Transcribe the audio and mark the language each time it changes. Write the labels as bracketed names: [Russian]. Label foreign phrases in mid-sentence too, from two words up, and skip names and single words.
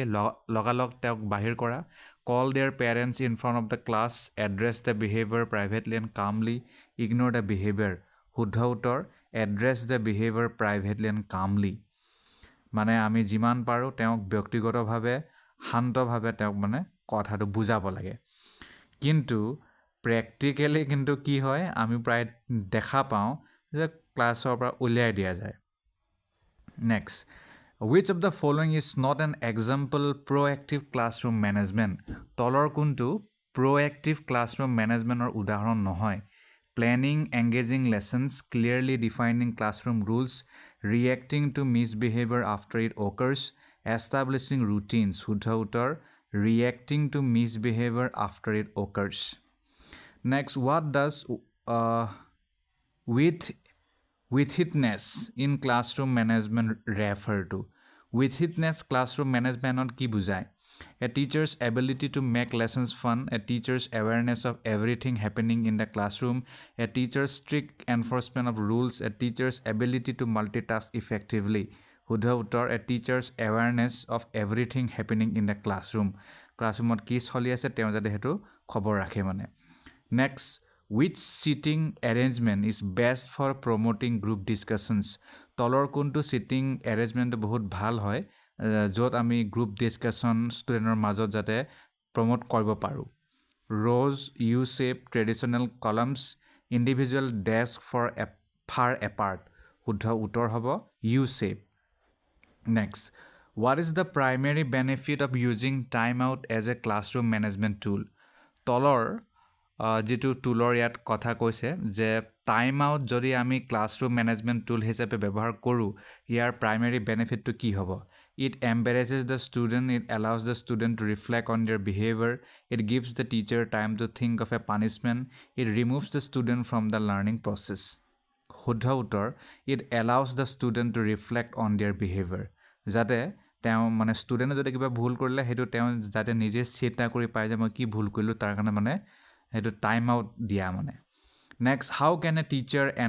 [Assamese] লগালগ তেওঁক বাহিৰ কৰা [English] call their parents in front of the class address the behavior privately and calmly ignore the behavior [Assamese] শুদ্ধ উত্তৰ [English] address the behavior privately and calmly [Assamese] মানে আমি যিমান পাৰোঁ তেওঁক ব্যক্তিগতভাৱে শান্তভাৱে তেওঁক মানে কথাটো বুজাব লাগে কিন্তু প্ৰেক্টিকেলি কিন্তু কি হয় আমি প্ৰায় দেখা পাওঁ যে ক্লাছৰ পৰা উলিয়াই দিয়া যায় [English] নেক্সট which of the following is not an example proactive classroom management [Assamese] তলৰ কোনটো [English] proactive classroom managementৰ [Assamese] উদাহৰণ নহয় [English] planning engaging lessons clearly defining classroom rules reacting to misbehavior after it occurs establishing routines [Assamese] শুদ্ধ উত্তৰ [English] reacting to misbehavior after it occurs next what does withitness in classroom management refer to withitness classroom management [Assamese] কি বুজায় [English] a teacher's ability to make lessons fun a teacher's awareness of everything happening in the classroom a teacher's strict enforcement of rules a teacher's ability to multitask effectively [Assamese] শুদ্ধ উত্তৰ [English] a teacher's awareness of everything happening in the classroomত [Assamese] কি চলি আছে তেওঁ যাতে হেতু খবৰ ৰাখে মানে [English] next which seating arrangement is best for promoting group discussions [Assamese] তলৰ কোনটো [English] seating arrangement [Assamese] বহুত ভাল হয় য'ত আমি [English] group discussion [Assamese] ষ্টুডেণ্টৰ মাজত যাতে প্ৰমোট কৰিব পাৰোঁ [English] rows u shape traditional columns individual desk for far apart [Assamese] শুদ্ধ উত্তৰ হ'ব [English] u shape next what is the primary benefit of using timeout as a classroom management tool [Assamese] তলৰ যেটো টুলৰ ইয়াত কথা কৈছে যে [English] time out [Assamese] যদি আমি [English] classroom management tool [Assamese] হিচাপে ব্যৱহাৰ কৰোঁ ইয়াৰ [English] primary benefitটো [Assamese] কি হ'ব [English] it embarrasses the student it allows the student to reflect on their behavior it gives the teacher time to think of a punishment it removes the student from the learning process [Assamese] শুদ্ধ উত্তৰ [English] it allows the student to reflect on their behavior [Assamese] যাতে তেওঁ মানে ষ্টুডেণ্টে যদি কিবা ভুল কৰিলে সেইটো তেওঁ যাতে নিজে চিন্তা কৰি পায় যে মই কি ভুল কৰিলোঁ তাৰ কাৰণে মানে সেইটো [English] time out [Assamese] দিয়া মানে [English] next how can a teacher